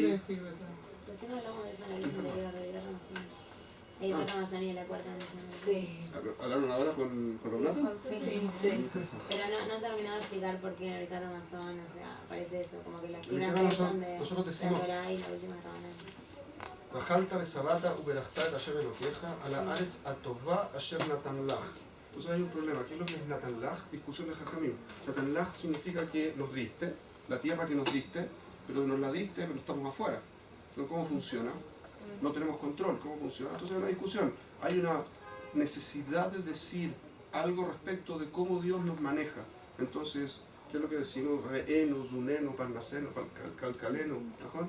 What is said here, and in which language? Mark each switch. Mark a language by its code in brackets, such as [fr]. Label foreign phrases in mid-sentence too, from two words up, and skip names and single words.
[es] Recién hablamos de eso en la lista anterior de Birkat Hamazon. El Birkat Hamazon y la cuarta nación. Sí. ¿Hablaron ahora con los natos? Sí. Pero no he terminado de explicar por qué en el Birkat Hamazon, o sea, aparece eso, como que las En el primeras Birkat tres son Hamazon, de nosotros la decimos Torah y la última de Rabanán. [he] ואכלת ושבעת וברכת אשר אלהיך על הארץ הטובה אשר נתן לך. [es] Entonces hay un problema. ¿Qué es lo que es [he] נתן לך? [es] Discusión de Jajamim. [he] נתן לך [es] significa que nos diste, la tierra que nos diste, pero nos la diste, pero estamos afuera. Entonces, ¿cómo funciona? No tenemos control. ¿Cómo funciona? Entonces hay una discusión. Hay una necesidad de decir algo respecto de cómo Dios nos maneja. Entonces, ¿qué es lo que decimos? [he] רענו זוננו פרנסנו כלכלנו, [es] ¿ajá?